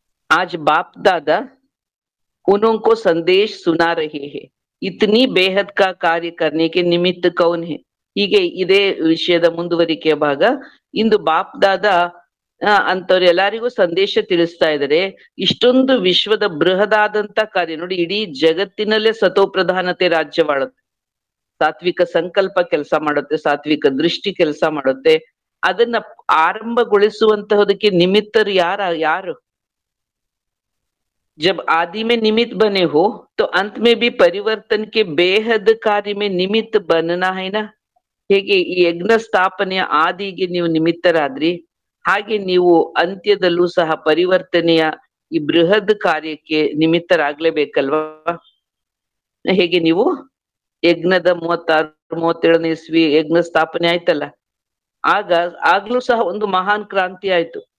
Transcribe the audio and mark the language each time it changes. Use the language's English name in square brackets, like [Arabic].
[Hindi] ಆಜ್ ಬಾಪ್ ದಾದಾ उन्हों को संदेश सुना रहे हैं, इतनी बेहद का कार्य करने के निमित्त कौन है. [Kannada] ಹೀಗೆ ಇದೇ ವಿಷಯದ ಮುಂದುವರಿಕೆಯ ಭಾಗ. ಇಂದು ಬಾಪ್ ದಾದಾ ಅಂತವ್ರು ಎಲ್ಲರಿಗೂ ಸಂದೇಶ ತಿಳಿಸ್ತಾ ಇದ್ದಾರೆ. ಇಷ್ಟೊಂದು ವಿಶ್ವದ ಬೃಹದಾದಂತ ಕಾರ್ಯ ನೋಡಿ, ಇಡೀ ಜಗತ್ತಿನಲ್ಲೇ ಸತೋಪ್ರಧಾನತೆ ರಾಜ್ಯವಾಳುತ್ತೆ, ಸಾತ್ವಿಕ ಸಂಕಲ್ಪ ಕೆಲಸ ಮಾಡುತ್ತೆ, ಸಾತ್ವಿಕ ದೃಷ್ಟಿ ಕೆಲಸ ಮಾಡುತ್ತೆ. ಅದನ್ನ ಆರಂಭಗೊಳಿಸುವಂತಹದಕ್ಕೆ ನಿಮಿತ್ತರು ಯಾರು [Hindi] जब आदि में निमित्त बने हो तो अंत में भी परिवर्तन के बेहद कार्य में निमित्त बनना है ना. [Kannada] ಹೇಗೆ ಈ ಯಜ್ಞ ಸ್ಥಾಪನೆಯ ಆದಿಗೆ ನೀವು ನಿಮಿತ್ತರಾದ್ರಿ, ಹಾಗೆ ನೀವು ಅಂತ್ಯದಲ್ಲೂ ಸಹ ಪರಿವರ್ತನೆಯ ಈ ಬೃಹದ್ ಕಾರ್ಯಕ್ಕೆ ನಿಮಿತ್ತರಾಗ್ಲೇಬೇಕಲ್ವಾ. ಹೇಗೆ ನೀವು ಯಜ್ಞದ 36-37ನೇ ಇಸ್ವಿ ಯಜ್ಞ ಸ್ಥಾಪನೆ ಆಯ್ತಲ್ಲ, ಆಗ್ಲೂ ಸಹ ಒಂದು ಮಹಾನ್ ಕ್ರಾಂತಿ ಆಯ್ತು.